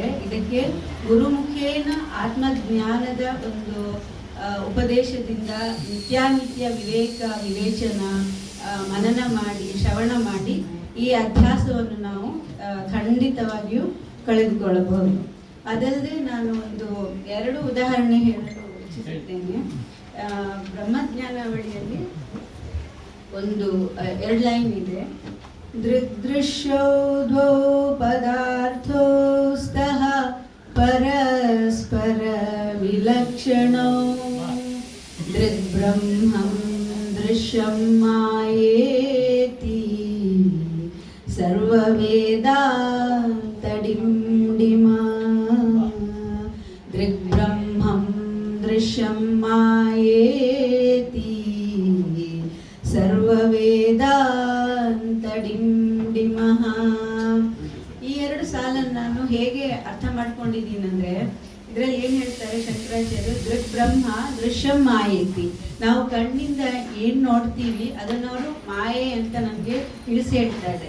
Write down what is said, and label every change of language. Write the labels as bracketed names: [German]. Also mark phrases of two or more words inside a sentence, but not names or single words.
[Kannada] ಇದಕ್ಕೆ ಗುರುಮುಖೇನ ಆತ್ಮಜ್ಞಾನದ ಒಂದು ಉಪದೇಶದಿಂದ ನಿತ್ಯಾನಿತ್ಯ ವಿವೇಚನ ಮನನ ಮಾಡಿ, ಶ್ರವಣ ಮಾಡಿ ಈ ಅಧ್ಯಾಸವನ್ನು ನಾವು ಖಂಡಿತವಾಗಿಯೂ ಕಳೆದುಕೊಳ್ಳಬಹುದು. ಅದಲ್ಲದೆ ನಾನು 2 ಉದಾಹರಣೆ ಹೇಳಲು ಇಚ್ಛಿಸುತ್ತೇನೆ. ಬ್ರಹ್ಮಜ್ಞಾನಾವಳಿಯಲ್ಲಿ ಒಂದು 2 ಲೈನ್ ಇದೆ. [Sanskrit] दृग्दृश्यौ द्वौ पदार्थौ स्तः परस्परविलक्षणौ दृग्ब्रह्मं दृश्यं मायेति सर्ववेदान्तडिण्डिमा दृग्ब्रह्मं दृश्यं मायेति ಸರ್ವವೇದಾಂತಡಿಂಡಿಮಃ. [Kannada] ಈ ಎರಡು ಸಾಲನ್ನು ನಾನು ಹೇಗೆ ಅರ್ಥ ಮಾಡ್ಕೊಂಡಿದ್ದೀನಿ ಅಂದರೆ, ಇದರಲ್ಲಿ ಏನು ಹೇಳ್ತಾರೆ ಶಂಕರಾಚಾರ್ಯರು, [Sanskrit] ದೃಗ್ಬ್ರಹ್ಮ ದೃಶ್ಯಂ ಮಾಯೇತಿ. [Kannada] ನಾವು ಕಣ್ಣಿಂದ ಏನು ನೋಡ್ತೀವಿ ಅದನ್ನವರು ಮಾಯೆ ಅಂತ ನಮಗೆ ತಿಳಿಸಿ ಹೇಳ್ತಾರೆ.